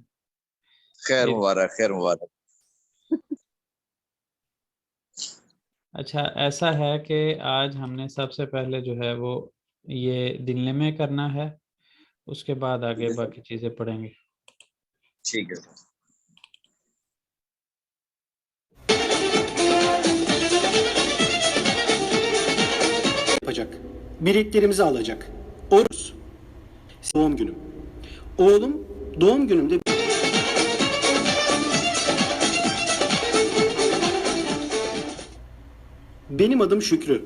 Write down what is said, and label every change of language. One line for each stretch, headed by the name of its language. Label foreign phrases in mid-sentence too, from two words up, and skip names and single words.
Hindi: खैर ईद- मुबारक, खैर मुबारक। अच्छा, ऐसा है कि आज हमने सबसे पहले जो है वो ये दिल्ली में करना है, उसके बाद आगे ठीक है सर, बाकी चीज़ें पढ़ेंगे। ठीक है सर।
Turkish: yapacak. Biletlerimizi alacak. Oruz. Doğum günüm. Oğlum doğum günümde benim adım Şükrü.